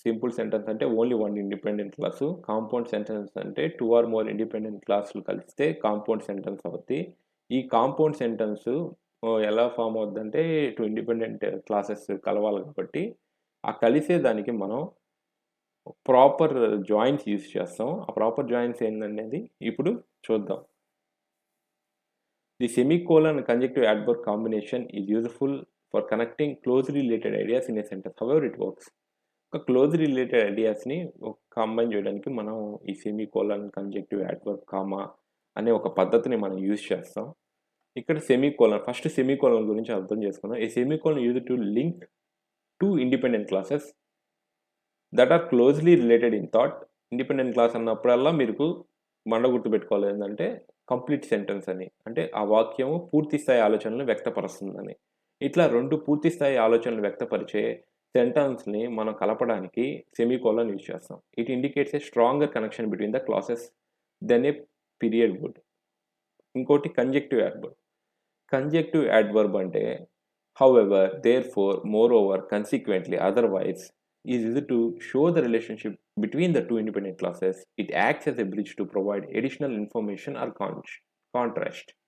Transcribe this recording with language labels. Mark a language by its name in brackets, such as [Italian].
[Telugu] Simple sentence అంటే only 1 independent class. Compound sentence అంటే 2 are more independent క్లాసులు కలిస్తే కాంపౌండ్ సెంటెన్స్ అవుద్ది. ఈ కాంపౌండ్ సెంటెన్స్ ఎలా ఫార్మ్ అవుద్దంటే 2 ఇండిపెండెంట్ క్లాసెస్ కలవాలి కాబట్టి ఆ కలిసే దానికి మనం ప్రాపర్ జాయిన్స్ యూజ్ చేస్తాం. ఆ ప్రాపర్ జాయిన్స్ ఏందనేది ఇప్పుడు చూద్దాం. [English] The semicolon conjunctive adverb combination is useful for connecting closely related ideas in a sentence. However, it works. [Telugu] ఒక క్లోజ్లీ రిలేటెడ్ ఐడియాస్ని కంబైన్ చేయడానికి మనం ఈ సెమీకోలన్ కంజంక్టివ్ యాడ్వర్బ్ కామా అనే ఒక పద్ధతిని మనం యూజ్ చేస్తాం. ఇక్కడ ఫస్ట్ సెమీకోలన్ గురించి అర్థం చేసుకుందాం. [English] A semicolon use to link 2 independent clauses that are closely related in thought. [Telugu] Independent class అన్నప్పుడల్లా మీకు గుర్తుపెట్టుకోవాలి ఏంటంటే కంప్లీట్ సెంటెన్స్ అని, అంటే ఆ వాక్యము పూర్తి స్థాయి ఆలోచనలు వ్యక్తపరుస్తుందని. ఇట్లా 2 పూర్తి స్థాయి ఆలోచనలు వ్యక్తపరిచే సెంటెన్స్ని మనం కలపడానికి సెమీకోలన్ యూజ్ చేస్తాం. [English] It indicates a stronger connection between the clauses than a period would. ఇంకోటి conjunctive adverb అంటే however, therefore, moreover, consequently, otherwise is used to show the relationship between the 2 independent classes. It acts as a bridge to provide additional information or contrast.